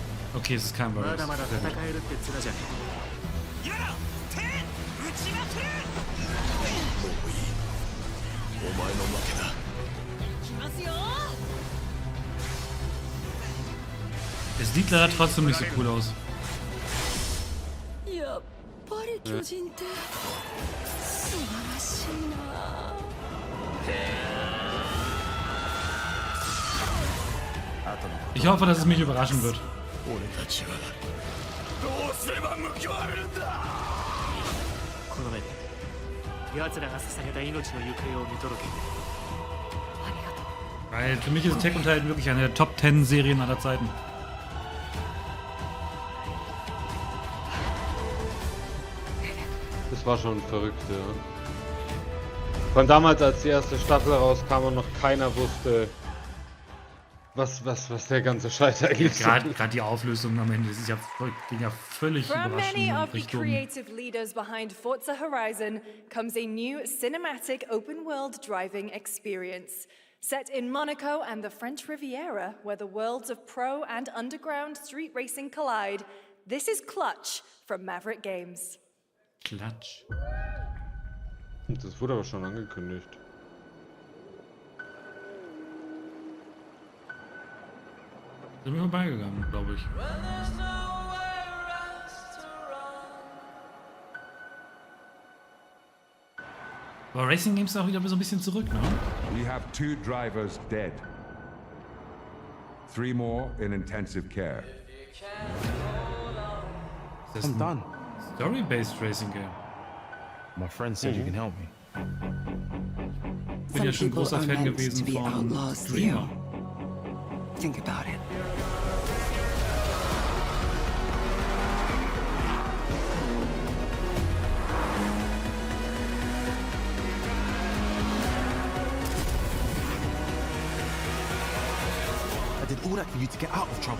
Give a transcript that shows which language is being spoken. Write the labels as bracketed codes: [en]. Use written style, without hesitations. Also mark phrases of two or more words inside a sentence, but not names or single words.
[de] Okay, es ist kein Virus. [ja] まだまだ戦えるって面じゃねえ。やら、手、打ちまくれ。もういい。お前の負けだ。行きますよ。 [de] Es sieht leider trotzdem nicht so cool aus. [ja] やっぱり巨人って素晴らしいな。 [de] Ich hoffe, dass es mich überraschen wird. [ja] 俺たちはどうすれば報われるんだ。この目で奴らが捧げた命の行方を見届けて。 [de] Weil für mich ist Attack on Titan wirklich eine der Top 10 Serien aller Zeiten. Das war schon verrückt, ja. Von damals, als die erste Staffel rauskam und noch keiner wusste, was der ganze Scheiß eigentlich ist. Gerade die Auflösung am Ende, das ist ja, ging ja völlig [en] From many [de] überraschend [en] of the [de] Richtung. [en] creative leaders behind Forza Horizon comes a new cinematic open-world driving experience. Set in Monaco and the French Riviera, where the worlds of pro and underground street racing collide, this is Clutch from Maverick Games. [de] Klatsch. Das wurde aber schon angekündigt. Sind wir vorbeigegangen, glaube ich. Aber [en] Racing Games [de] sind auch wieder so ein bisschen zurück, ne? [en] We have 2 drivers dead. 3 more in intensive care. [de] Ist das ein [en] Story-based Racing Game? My friend said you can help me. [de] Ich bin ja schon großer Fan gewesen von Dreamer. [en] Think about it. I did all that for you to get out of trouble.